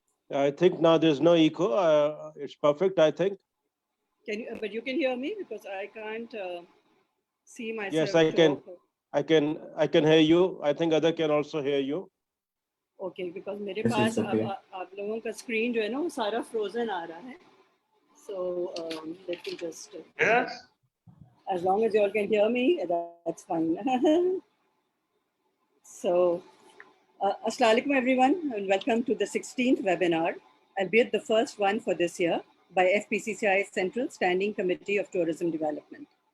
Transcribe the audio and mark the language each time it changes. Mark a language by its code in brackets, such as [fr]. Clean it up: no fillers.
[en] I think now there's no echo. It's perfect, I think. Can you? But you can hear me because I can't see myself. Yes, I can. I can hear you. I think other can also hear you. Okay, because [ur] मेरे [en] Yes, [ur] pass [en] it's okay. [ur] आप लोगों का screen जो है ना वो सारा frozen आ रहा है. [en] So let me just. Yes. As long as you all can hear me, that's fine. So, Assalamu alaikum everyone, and welcome to the 16th webinar, albeit the first one for this year by FPCCI Central Standing Committee of Tourism Development.